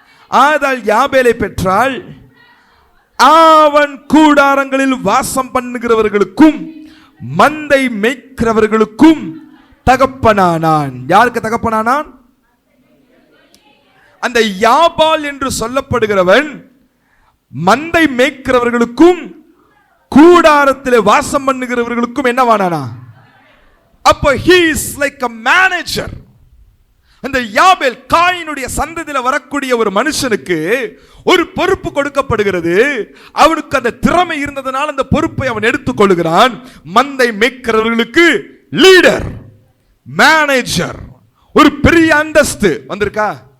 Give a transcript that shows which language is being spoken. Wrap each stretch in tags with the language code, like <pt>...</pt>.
<ta>ஆதாள் யாபேலை பெற்றாள், அவன் கூடாரங்களில் வாசம் பண்ணுகிறவர்களுக்கும் மந்தை மேய்க்கிறவர்களுக்கும் தகப்பனானான். யாருக்கு தகப்பனானான்? அந்த யாபால் என்று சொல்லப்படுகிறவன் மந்தை மேய்க்கிறவர்களுக்கும் கூடாரத்தில் வாசம் பண்ணுகிறவர்களுக்கும் என்னவானானா? அப்போ</ta> <en>he is like a manager.</en> <ta>அந்த யாபேல், காயினுடைய சந்ததியில வரக்கூடிய ஒரு மனுஷனுக்கு ஒரு பொறுப்பு கொடுக்கப்படுகிறது. அவனுக்கு அந்த திறமை இருந்ததனால் அந்த பொறுப்பை அவன் எடுத்துக்கொள்கிறான். மந்தை மேய்க்கிறவர்களுக்கு லீடர், மேனேஜர், ஒரு பெரிய அந்தஸ்து வந்திருக்கா?</ta>